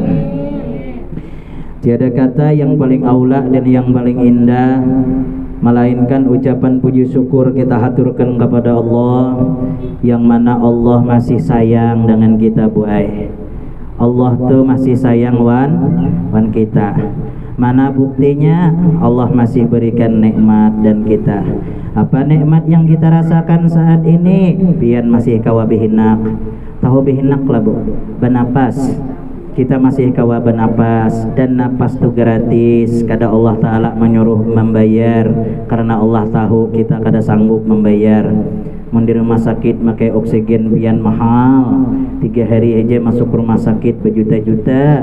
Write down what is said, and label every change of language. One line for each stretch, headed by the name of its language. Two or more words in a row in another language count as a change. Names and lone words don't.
Indonesian: Tiada kata yang paling aula dan yang paling indah melainkan ucapan puji syukur kita haturkan kepada Allah, yang mana Allah masih sayang dengan kita, Bu Ai.
Banjar: Allah tuh masih sayang wan kita.
Indonesian: Mana buktinya? Allah masih berikan nikmat dan kita. Apa nikmat yang kita rasakan saat ini?
Banjar: Pian masih kawa bihinak. Tahu bihinak lah, Bu.
Indonesian: Bernapas.
Banjar: Kita masih kawa bernapas, dan napas itu gratis. Kada Allah Ta'ala menyuruh membayar, karena Allah tahu kita kada sanggup membayar. Mau di rumah sakit pakai oksigen pian mahal, 3 hari aja masuk rumah sakit berjuta-juta.